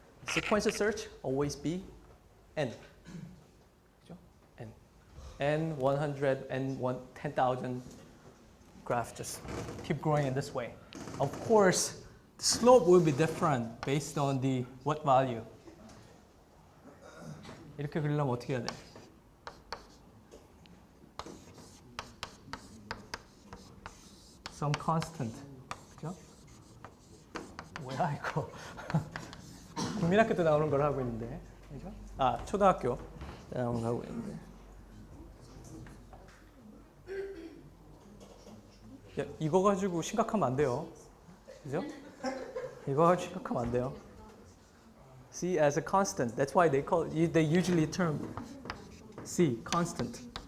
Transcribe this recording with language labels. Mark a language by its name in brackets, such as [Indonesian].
[English] Sequential search always be n. N 100, N 10,000 graph just keep growing in this way. Of course, the slope will be different based on the what value. [Korean] 이렇게 그리려면 어떻게 해야 돼? [English] Some constant. [Korean] 그죠? 뭐야 이거? 국민학교 때 나오는 걸 하고 있는데. 그죠? 아, 초등학교 때 나오는 거 하고 있는데. 야, 이거 가지고 심각하면 안 돼요. 그죠? 이거 가지고 심각하면 안 돼요. [English] C as a constant. That's why they usually term C constant.